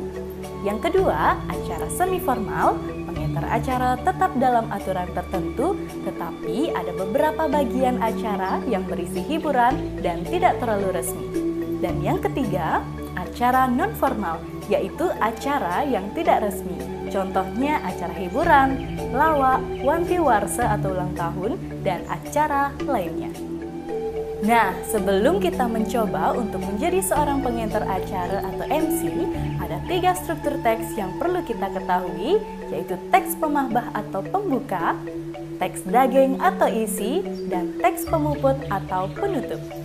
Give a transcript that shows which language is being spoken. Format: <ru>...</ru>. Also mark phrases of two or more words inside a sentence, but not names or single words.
<id>Yang kedua, acara semi-formal, pengantar acara tetap dalam aturan tertentu, tetapi ada beberapa bagian acara yang berisi hiburan dan tidak terlalu resmi. Dan yang ketiga, acara non-formal, yaitu acara yang tidak resmi. Contohnya acara hiburan, lawak, wanti-warsa atau ulang tahun, dan acara lainnya. Nah, sebelum kita mencoba untuk menjadi seorang pengantar acara atau MC, ada 3 struktur teks yang perlu kita ketahui, yaitu teks pemahbah atau pembuka, teks daging atau isi, dan teks pemuput atau penutup.</id>